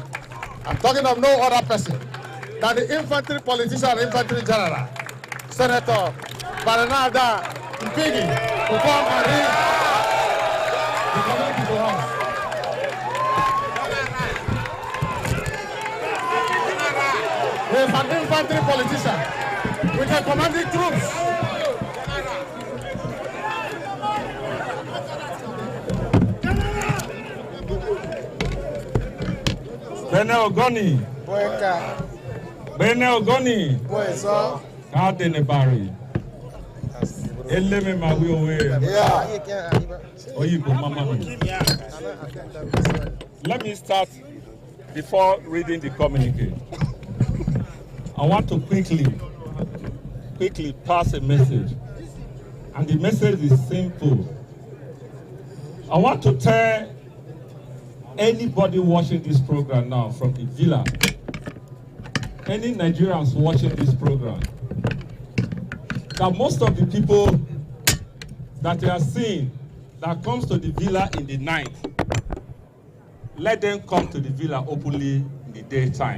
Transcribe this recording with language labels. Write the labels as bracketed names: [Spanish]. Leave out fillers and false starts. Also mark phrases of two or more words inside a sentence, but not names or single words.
[English] I'm talking of no other person than the infantry politician and infantry general, Senator Baranada Mpigi, to come and read the community to us. He is an infantry politician with the commanding troops. Bene Ogoni. Bene Ogoni. Kadene Barry. Eleme Mawiwe. Oyibo Mama. Let me start before reading the communique. I want to quickly pass a message. And the message is simple. I want to tell anybody watching this program now from the villa, any Nigerians watching this program, that most of the people that you are seeing that comes to the villa in the night, let them come to the villa openly in the daytime.